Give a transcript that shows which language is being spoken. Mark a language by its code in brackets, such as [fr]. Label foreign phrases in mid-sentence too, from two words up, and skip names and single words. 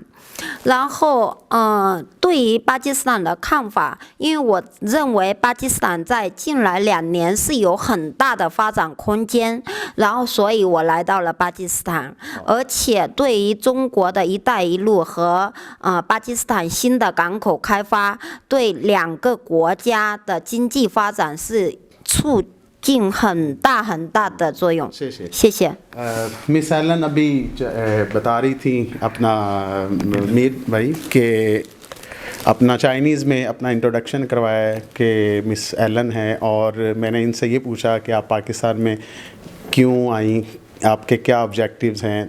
[zh] 然后对于巴基斯坦的看法，因为我认为巴基斯坦在近来2年是有很大的发展空间，然后所以我来到了巴基斯坦。而且对于中国的一带一路和巴基斯坦新的港口开发，对2个国家的经济发展是促进很大很大的作用。谢谢。谢谢。 [hi] मिस एलन अभी बता रही थी अपना मीर भाई कि अपना चाइनीज़ में अपना इंट्रोडक्शन करवाया है कि मिस एलन है, और मैंने इनसे ये पूछा कि आप पाकिस्तान में क्यों आई, आपके क्या ऑब्जेक्टिव्स हैं.